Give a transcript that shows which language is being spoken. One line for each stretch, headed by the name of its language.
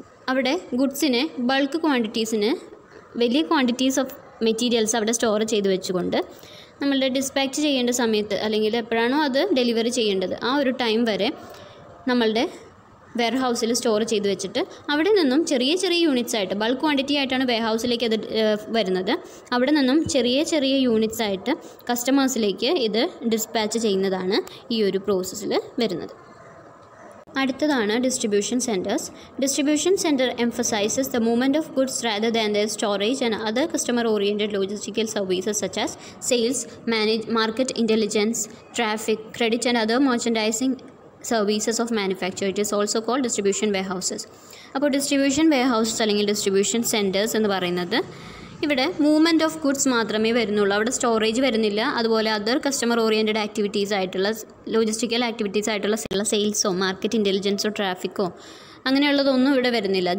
Malayalam: അവിടെ ഗുഡ്സിനെ ബൾക്ക് ക്വാണ്ടിറ്റീസിന് വലിയ quantities of materials അവിടെ സ്റ്റോർ ചെയ്ത് വെച്ചുകൊണ്ട് നമ്മളുടെ ഡിസ്പാച്ച് ചെയ്യേണ്ട സമയത്ത് അല്ലെങ്കിൽ എപ്പോഴാണോ അത് ഡെലിവറി ചെയ്യേണ്ടത് ആ ഒരു ടൈം വരെ നമ്മളുടെ വെയർഹൗസിൽ സ്റ്റോർ ചെയ്ത് വെച്ചിട്ട് അവിടെ നിന്നും ചെറിയ ചെറിയ യൂണിറ്റ്സ് ആയിട്ട്, ബൾക്ക് ക്വാണ്ടിറ്റി ആയിട്ടാണ് വെയർഹൗസിലേക്ക് അത് വരുന്നത്, അവിടെ നിന്നും ചെറിയ ചെറിയ യൂണിറ്റ്സ് ആയിട്ട് കസ്റ്റമേഴ്സിലേക്ക് ഇത് ഡിസ്പാച്ച് ചെയ്യുന്നതാണ് ഈ ഒരു പ്രോസസ്സിൽ വരുന്നത്. അടുത്തതാണ് distribution centres.
English: Distribution centre emphasizes the movement of goods rather than their storage and other customer-oriented logistical services such as sales, market intelligence, traffic, credit and other merchandising services of manufacture. It is also called distribution warehouses.
Malayalam: അപ്പോൾ distribution warehouses അല്ലെങ്കിൽ distribution centres എന്ന് പറയുന്നത് ഇവിടെ movement of goods മാത്രമേ വരുന്നുള്ളൂ. അവിടെ storage വരുന്നില്ല. അതുപോലെ അതർ കസ്റ്റമർ ഓറിയൻറ്റഡ് ആക്ടിവിറ്റീസ് ആയിട്ടുള്ള ലോജിസ്റ്റിക്കൽ ആക്ടിവിറ്റീസ് ആയിട്ടുള്ള സെയിൽസോ മാർക്കറ്റ് ഇൻ്റലിജൻസോ ട്രാഫിക്കോ അങ്ങനെയുള്ളതൊന്നും ഇവിടെ വരുന്നില്ല.